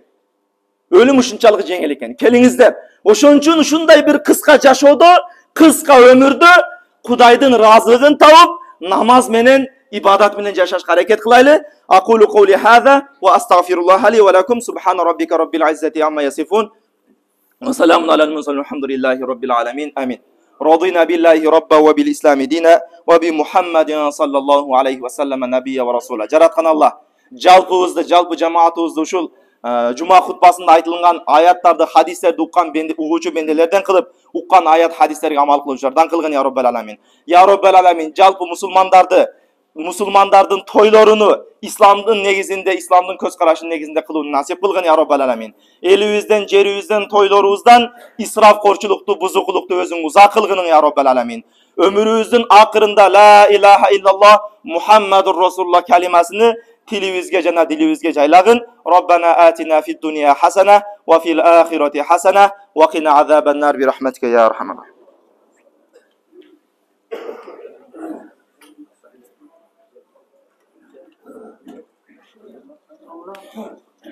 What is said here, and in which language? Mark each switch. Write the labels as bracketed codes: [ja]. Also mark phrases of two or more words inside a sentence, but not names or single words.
[ky] Өлүм ушунчалык жеңил экен. Келиңиздер. Ошон үчүн ушундай бир кыска жашоодо, кыска өмүрдө Кудайдын ыраазылыгын табып, намаз менен, ибадат менен жашашка аракет кылайлы. [ar] أقول قولي هذا وأستغفر الله لي ولكم سبحان ربك رب العزة عما يصفون. وسلام على المرسلين الحمد لله رب العالمين. Amin. رضينا بالله ربا وبالإسلام دينا وبمحمد صلى الله عليه وسلم نبيا ورسولا. [ky] Жараткан Аллах жалпыбызды, жалпы жамаатыбызды ушул жума хутбасында айтылган аяттарды, хадистерди уккан угуучу бенделерден кылып, уккан аят хадистерге амал кылуучулардан кылгын [ar] يا رب العالمين. يا رب العالمين, [ky] жалпы мусулмандардын тойлоруну исламдын негизинде, исламдын көз карашынын негизинде кылууну насип кылгын [ar] يا رب العالمين. [ky] Элибизден, жерибизден, тойлорубуздан исрафкорчулукту, бузукулукту өзүң узак кылгын [ar] يا رب العالمين. [ky] Өмрүмүздүн акырында [ar] لا إله إلا الله محمد رسول الله [ky] келимесин тилибизге жана дилибизге жайлагын. [ar] ربنا آتنا في الدنيا حسنة وفي الآخرة حسنة وقنا عذاب النار برحمتك يا أرحم الراحمين.